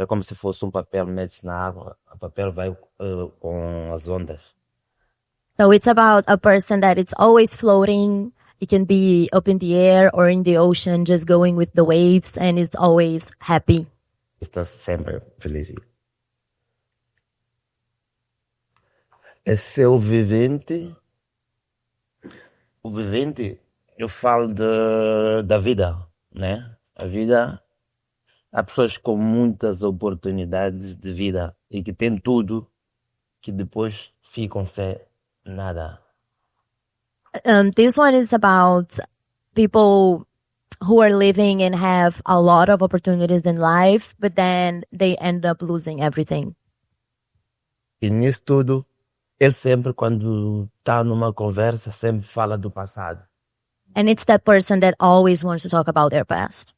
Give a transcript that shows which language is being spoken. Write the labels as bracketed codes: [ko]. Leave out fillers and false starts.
[pt] É como se fosse um papel, metes na água, o papel vai com as ondas. [en] So it's about a person that it's always floating. It can be up in the air or in the ocean, just going with the waves, and is always happy. [pt] Está sempre feliz. Esse é o vivente. O vivente, eu falo da vida, né? A vida, há pessoas com muitas oportunidades de vida e que têm tudo, que depois ficam sem nada. [en] This one is about people who are living and have a lot of opportunities in life, but then they end up losing everything. [pt] E nisso tudo, ele sempre, quando está numa conversa, sempre fala do passado. [en] And it's that person that always wants to talk about their past.